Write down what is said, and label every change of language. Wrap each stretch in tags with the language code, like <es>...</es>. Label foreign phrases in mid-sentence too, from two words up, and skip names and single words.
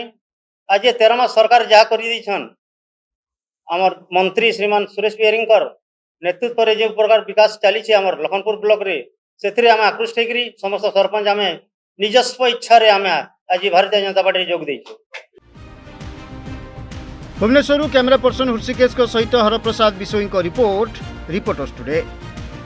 <or>ଆଜି 13 ମାସ ସରକାର ଯାହା କରିଦେଇଛନ୍, ଆମର ମନ୍ତ୍ରୀ ଶ୍ରୀମାନ ସୁରେଶ ବିହାରୀଙ୍କର ନେତୃତ୍ୱରେ ଯେଉଁ ପ୍ରକାର ବିକାଶ ଚାଲିଛି ଆମର ଲଖନପୁର ବ୍ଲକରେ, ସେଥିରେ ଆମେ ଆକୃଷ୍ଟ ହେଇକରି ସମସ୍ତ ସରପଞ୍ଚ ଆମେ ନିଜସ୍ୱ ଇଚ୍ଛାରେ ଆମେ ଆଜି ଭାରତୀୟ ଜନତା ପାର୍ଟିରେ ଯୋଗ ଦେଇଛୁ। भुवनेश्वर</or> <en>camera person</en> <or>ହୃଷିକେଶ ସହିତ ହରପ୍ରସାଦ ବିଶୋଇ</or> <en>report reporters today.</en>